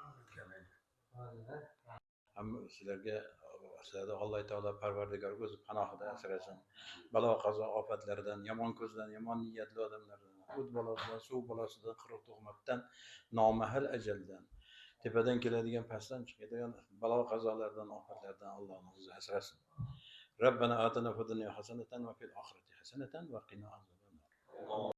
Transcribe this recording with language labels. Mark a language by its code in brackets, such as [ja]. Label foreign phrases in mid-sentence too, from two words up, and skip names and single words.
[uz] Hamma sizlarga Alloh taolo Parvardigor o'zi panohida asrasin. Balo qazo ofatlardan, yomon ko'zdan, yomon niyatli odamlardan, o't bolasidan, suv bolasidan, quruq tuhmatdan, nomahal ajaldan, tepadan keladigan pastdan chiqadigan balo qazolardan, ofatlardan Allohning o'zi asrasin. [ar] ربنا آتنا في الدنيا حسنة وفي الآخرة حسنة وقنا عذاب النار.